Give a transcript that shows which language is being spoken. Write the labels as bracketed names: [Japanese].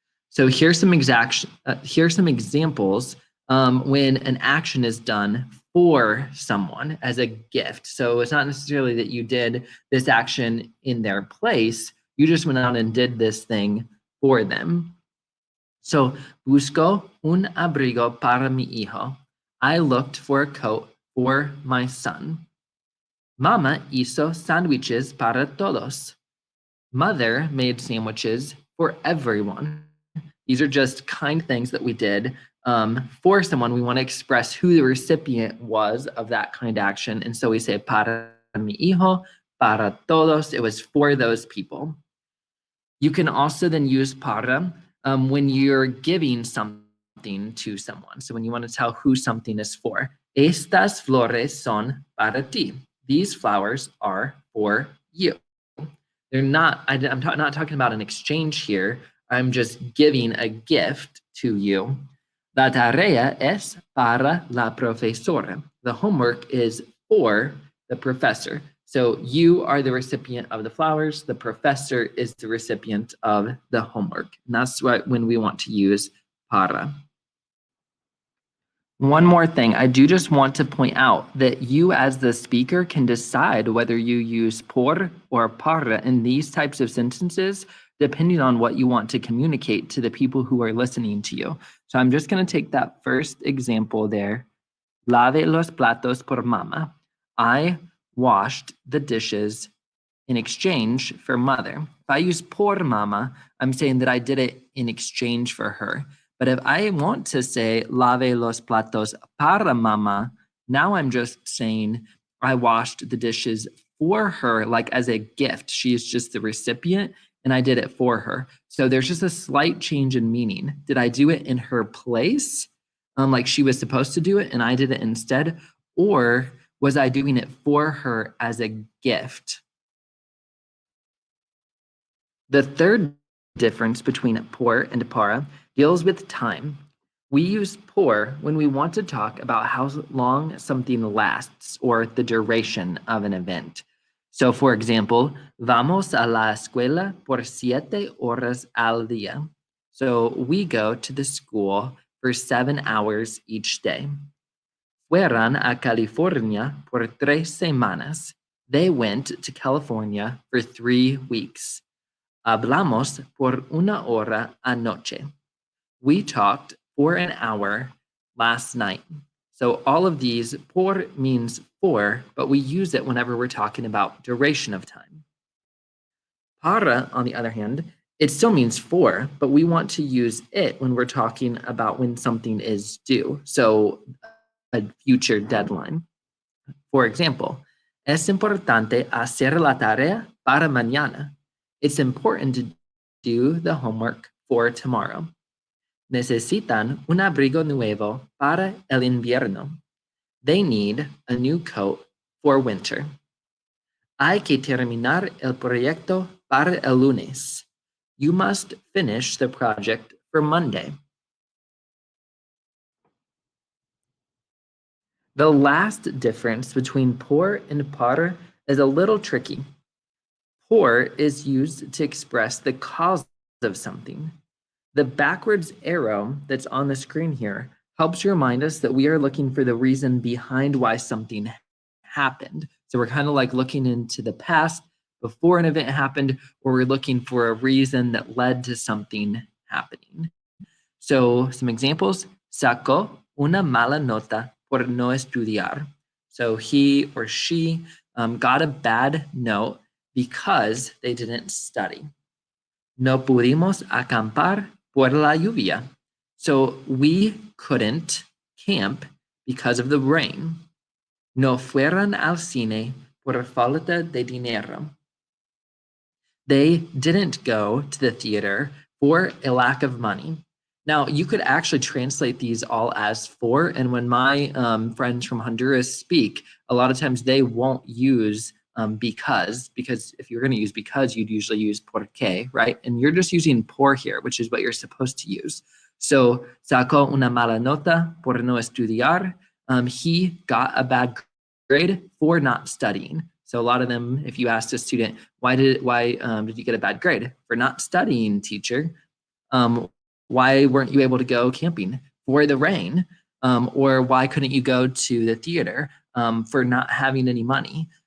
[English] So here's some examples when an action is done for someone as a gift. So it's not necessarily that you did this action in their place. You just went out and did this thing for them. [Spanish] So busco un abrigo para mi hijo. [English] I looked for a coat for my son. [Spanish] Mama hizo sándwiches para todos. [English] Mother made sandwiches for everyone. These are just kind things that we did for someone. We want to express who the recipient was of that kind action. And so we say [Spanish] para mi hijo, para todos. [English] It was for those people. You can also then use para when you're giving something to someone. So when you want to tell who something is for. [Spanish] Estas flores son para ti. [English] These flowers are for you. They're not, I'm not talking about an exchange here. I'm just giving a gift to you. [Spanish] La tarea es para la profesora. [English] The homework is for the professor. So you are the recipient of the flowers. The professor is the recipient of the homework. And that's when we want to use para. One more thing, I do just want to point out that you as the speaker can decide whether you use por or para in these types of sentences, depending on what you want to communicate to the people who are listening to you. So I'm just going to take that first example there. [Spanish] Lave los platos por mama. [English] I washed the dishes in exchange for mother. If I use [Spanish] por mama, [English] I'm saying that I did it in exchange for her. But if I want to say [Spanish] lave los platos para mama, [English] now I'm just saying I washed the dishes for her, like as a gift. She is just the recipient and I did it for her. So there's just a slight change in meaning. Did I do it in her place? Like she was supposed to do it and I did it instead? Or was I doing it for her as a gift? The third difference between por and para deals with time. We use por when we want to talk about how long something lasts or the duration of an event. So for example, [Spanish] vamos a la escuela por 7 horas al día. [English] So we go to the school for 7 hours each day. [Spanish] Fueron a California por 3 semanas. [English] They went to California for 3 weeks. [Spanish] Hablamos por una hora anoche. [English] We talked for an hour last night. So all of these, por means for, but we use it whenever we're talking about duration of time. Para, on the other hand, it still means for, but we want to use it when we're talking about when something is due. So a future deadline. For example, [Spanish] es importante hacer la tarea para mañana. [English] It's important to do the homework for tomorrow. [Spanish] Necesitan un abrigo nuevo para el invierno. [English] They need a new coat for winter. [Spanish] Hay que terminar el proyecto para el lunes. [English] You must finish the project for Monday. The last difference between por and par is a little tricky. Por is used to express the cause of something. The backwards arrow that's on the screen here helps remind us that we are looking for the reason behind why something happened. So we're kind of like looking into the past before an event happened, or we're looking for a reason that led to something happening. So some examples: [Spanish] sacó una mala nota por no estudiar. [English] So he or she got a bad note because they didn't study. [Spanish] No pudimos acampar por la lluvia. [English] So we couldn't camp because of the rain. [Spanish] No fueron al cine por falta de dinero. [English] They didn't go to the theater for a lack of money. Now, you could actually translate these all as for, and when my friends from Honduras speak, a lot of times they won't use because if you're going to use because, you'd usually use porque, right? And you're just using por here, which is what you're supposed to use. [Spanish] So, sacó una mala nota por no estudiar. [English] He got a bad grade for not studying. So a lot of them, if you asked a student, why did you get a bad grade? For not studying, teacher. Why weren't you able to go camping? For the rain. Or why couldn't you go to the theater? For not having any money.